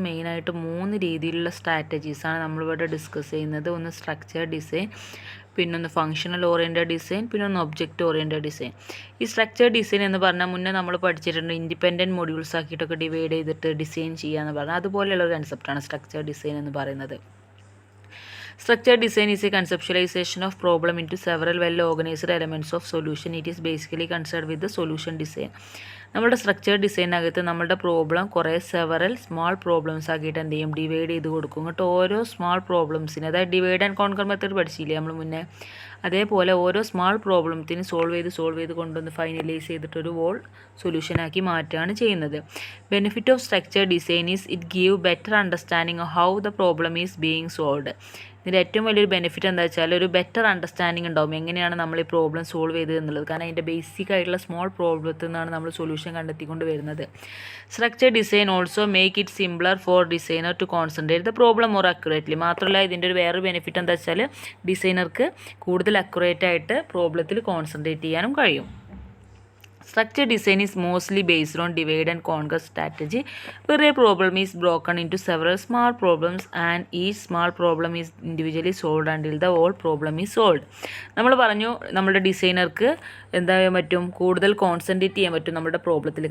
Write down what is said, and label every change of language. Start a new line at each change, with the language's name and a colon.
Malayalam: മെയിനായിട്ട് 3 രീതിയിലുള്ള സ്ട്രാറ്റജീസാണ് നമ്മളിവിടെ ഡിസ്കസ് ചെയ്യുന്നത്. ഒന്ന് സ്ട്രക്ചർ ഡിസൈൻ, പിന്നൊന്ന് ഫങ്ഷണൽ ഓറിയൻറ്റഡ് ഡിസൈൻ, പിന്നൊന്ന് ഒബ്ജക്റ്റ് ഓറിയൻറ്റഡ് ഡിസൈൻ. ഈ സ്ട്രക്ചർ ഡിസൈൻ എന്ന് പറഞ്ഞാൽ മുന്നേ നമ്മൾ പഠിച്ചിട്ടുണ്ട്, ഇൻഡിപെൻഡൻറ്റ് മൊഡ്യൂൾസ് ആക്കിയിട്ടൊക്കെ ഡിവൈഡ് ചെയ്തിട്ട് ഡിസൈൻ ചെയ്യാന്ന് പറഞ്ഞാൽ അതുപോലെയുള്ള ഒരു കൺസെപ്റ്റാണ് സ്ട്രക്ചർ ഡിസൈൻ എന്ന് പറയുന്നത്.
English: Structured design is a conceptualization of problem into several well-organized elements of solution. It is basically concerned with the solution design.
Malayalam: നമ്മുടെ സ്ട്രക്ചർ ഡിസൈനകത്ത് നമ്മുടെ പ്രോബ്ലം കുറേ സ്മാൾ പ്രോബ്ലംസ് ആക്കിയിട്ട് എന്ത് ചെയ്യും, ഡിവൈഡ് ചെയ്ത് കൊടുക്കും. എന്നിട്ട് ഓരോ സ്മാൾ പ്രോബ്ലംസിന്, അതായത് ഡിവൈഡ് ആൻഡ് കോൺകർ മെത്തേഡ് പഠിച്ചില്ലേ നമ്മൾ മുന്നേ, അതേപോലെ ഓരോ സ്മാൾ പ്രോബ്ലത്തിന് സോൾവ് ചെയ്ത് കൊണ്ടുവന്ന് ഫൈനലൈസ് ചെയ്തിട്ടൊരു വോൾ സൊല്യൂഷനാക്കി മാറ്റുകയാണ് ചെയ്യുന്നത്.
English: Benefit of structure design is it give better understanding of how the problem is being solved.
Malayalam: ഇതിൻ്റെ ഏറ്റവും വലിയൊരു ബെനിഫിറ്റ് എന്താ വെച്ചാൽ ഒരു ബെറ്റർ അണ്ടർസ്റ്റാൻഡിങ് ഉണ്ടാവും എങ്ങനെയാണ് നമ്മൾ ഈ പ്രോബ്ലം സോൾവ് ചെയ്തത് എന്നുള്ളത്. കാരണം അതിൻ്റെ ബേസിക് ആയിട്ടുള്ള സ്മോൾ പ്രോബ്ലത്തിൽ നിന്നാണ് നമ്മൾ സൊല്യൂഷൻ കണ്ടെത്തിക്കൊണ്ട് വരുന്നത്.
English: Structure design also make it simpler for designer to concentrate the problem more accurately.
Malayalam: മാത്രമല്ല ഇതിൻ്റെ ഒരു വേറൊരു ബെനിഫിറ്റ് എന്താ വെച്ചാൽ ഡിസൈനർക്ക് കൂടുതൽ അക്യുറേറ്റ് ആയിട്ട് പ്രോബ്ലത്തിൽ കോൺസെൻട്രേറ്റ് ചെയ്യാനും കഴിയും.
English: Structure design is mostly based on divide and conquer strategy, where a problem is broken into several small problems and each small problem is individually solved until the whole problem is solved.
Malayalam: നമ്മൾ പറഞ്ഞു നമ്മുടെ ഡിസൈനർക്ക് എന്താ ചെയ്യാൻ പറ്റും, കൂടുതൽ concentrate ചെയ്യാൻ പറ്റും നമ്മുടെ പ്രോബ്ലത്തിൽ.